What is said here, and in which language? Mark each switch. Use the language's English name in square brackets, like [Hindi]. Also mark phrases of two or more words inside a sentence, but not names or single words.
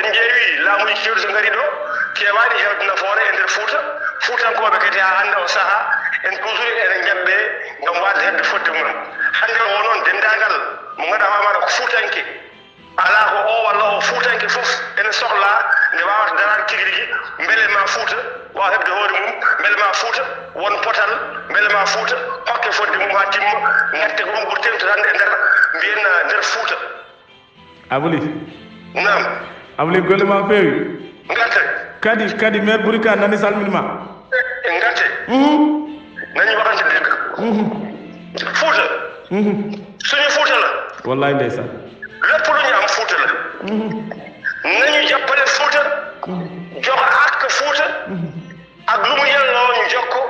[Fula] ƴeewi laamuji kewɗi so ngari ɗo kewaɗi hewde nafoore e nder fuutankoɓe kadi ha hannde o saaha en toujours ene jaɓɓe ngam wadde hebde fodde mumen hannde o noon dendagal mo ganduɗa wamaɗa ko fuutanke ala ko o walla o fuutanke fof ene sohla nde wawata darade tigui rigui beele ma Fuuta wa won potal mbele ma Fuuta hokke fodde mum ha timma ngatte ko ɗum ɓuri temtotande e nder mbiyen nder Fuuta Abuli nam Abuli golle ma feewi ngatte kadi maire ɓuri ka nani salminima [Wolof] ngatte nañi waxante dëgg Fuuta suñu Fuuta la wallahi ndeysaan lépp lu ñu am Fuuta la nañu jàppale Fuuta jox ak Fuuta ak lu mu yelloo ñu jox ko